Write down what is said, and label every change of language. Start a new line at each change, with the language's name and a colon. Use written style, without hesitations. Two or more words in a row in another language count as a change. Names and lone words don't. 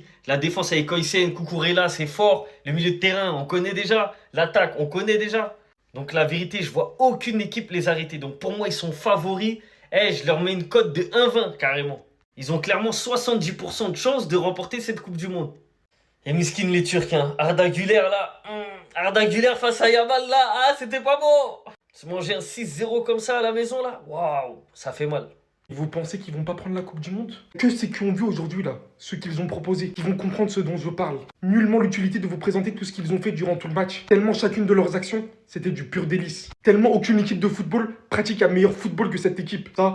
French: La défense avec Koysen, Cucurella, c'est fort. Le milieu de terrain, on connaît déjà. L'attaque, on connaît déjà. Donc la vérité, je vois aucune équipe les arrêter. Donc pour moi, ils sont favoris. Je leur mets une cote de 1,20 carrément. Ils ont clairement 70% de chances de remporter cette Coupe du Monde. Et miskin les Turcs, hein. Arda Güler là. Arda Güler face à Yamal là. Ah, c'était pas bon. Se manger un 6-0 comme ça à la maison là. Waouh, ça fait mal. Et vous pensez qu'ils vont pas prendre la Coupe du Monde? Que c'est qu'ils ont vu aujourd'hui là? Ceux qu'ils ont proposé, qui vont comprendre ce dont je parle. Nullement l'utilité de vous présenter tout ce qu'ils ont fait durant tout le match. Tellement chacune de leurs actions, c'était du pur délice. Tellement aucune équipe de football pratique un meilleur football que cette équipe.